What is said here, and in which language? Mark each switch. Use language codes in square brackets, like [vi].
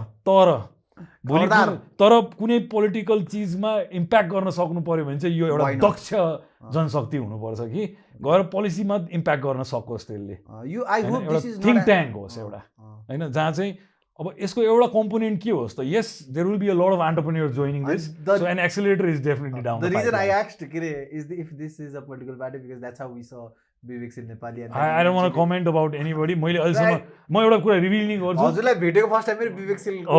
[ne] तर भोलि तर कुनै पोलिटिकल चिजमा इम्प्याक्ट गर्न सक्नु पर्यो भने चाहिँ यो एउटा दक्ष जनशक्ति हुनुपर्छ कि गएर पोलिसीमा इम्प्याक्ट गर्न सकोस् त्यसले एउटा थिङ्क ट्याङ्क होस् एउटा होइन जहाँ चाहिँ अब यसको एउटा कम्पोनेन्ट के होस् त यस there will be a lot of entrepreneurs joining this so an accelerator is definitely down [en] the reason I asked if this is a political party because that's how we saw Bibeksheel Nepali [ne] I don't want to comment about anybody मैले अहिलेसम्म म एउटा कुरा reveal नै गर्छु हजुरलाई भेटेको first time मेरो विवेकशील